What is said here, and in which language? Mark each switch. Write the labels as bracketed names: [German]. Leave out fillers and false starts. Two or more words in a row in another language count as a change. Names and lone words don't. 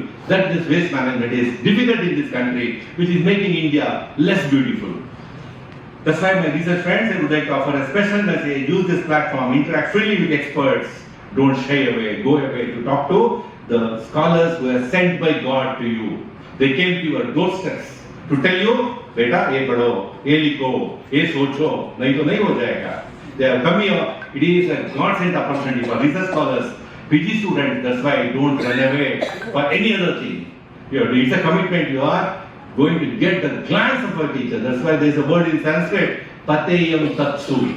[English] That this waste management is difficult in this country, which is making India less beautiful. That's why my research friends, I would like to offer a special message. Use this platform, interact freely with experts. Don't shy away, go away to talk to the scholars who are sent by God to you. They came to your doorsteps to tell you, beta, [Hindi] ये पढ़ो, ये लिखो, ये सोचो, नहीं तो नहीं हो जाएगा. [English] They have come here. It is a God-sent opportunity for research scholars, PG students. That's why don't run away for any other thing. It's a commitment. You are going to get the glance of a teacher. That's why there is a word in Sanskrit, Pateyam Tatsu.